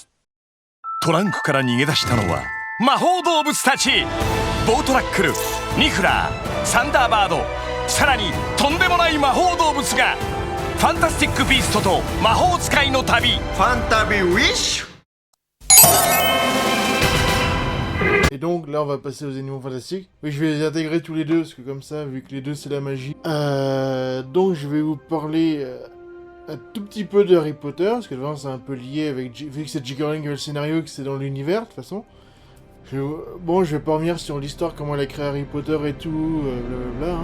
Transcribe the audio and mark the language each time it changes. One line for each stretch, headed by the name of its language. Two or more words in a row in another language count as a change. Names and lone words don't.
Japanese: トランクから逃げ出したのは魔法動物たちボートラックル、ニフラー、サンダーバード、さらにとんでもない魔法動物がファンタスティック・ビーストと魔法使いの旅ファンタビウィッシュ
French: Et donc là on va passer aux animaux fantastiques. Oui, je vais les intégrer tous les deux parce que comme ça, vu que les deux c'est la magie. Donc je vais vous parler un tout petit peu de Harry Potter parce que devant c'est un peu lié avec vu que c'est J.K. Rowling qui a le scénario, que c'est dans l'univers de toute façon. Bon, je vais pas revenir sur l'histoire, comment elle a créé Harry Potter et tout, blablabla.